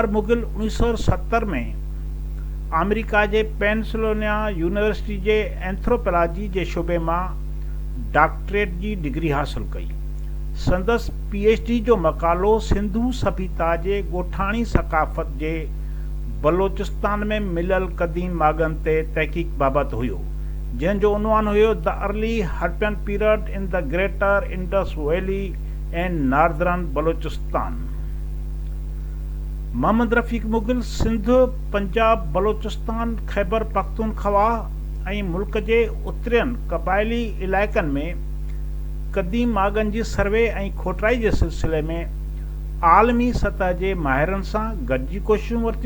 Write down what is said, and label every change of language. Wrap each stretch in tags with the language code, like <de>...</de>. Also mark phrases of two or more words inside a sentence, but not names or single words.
<sd>मुगिल 1970 में अमेरिका जे पेंसिल्वेनिया यूनिवर्सिटी जे एंथ्रोपोलॉजी जे शोबे मां डॉक्टरेट जी डिग्री हासिल कई। संदसि PhD जो मक़ालो सिंधु सभ्यता जे ॻोठाणी सक़ाफ़त जे बलोचिस्तान में मिलियल क़दीम माॻनि ते तहक़ीक़ बाबति हुयो, जंहिंजो उनवान हुयो द अर्ली हड़प्पन पीरियड इन द ग्रेटर इंडस वैली एंड नॉर्दर्न बलोचिस्तान। मोहम्मद रफ़ीक मुगिल सिंध, पंजाब, बलोचिस्तान, खैबर पख्तूनख्वा ऐं मुल्क जे उतरियनि क़बाइली इलाइक़नि में क़दीम माॻनि जी सर्वे ऐं खोटाई जे सिलसिले में आलमी सतह जे माहिरनि सां गॾिजी कोशिशूं वरितियूं।</sd>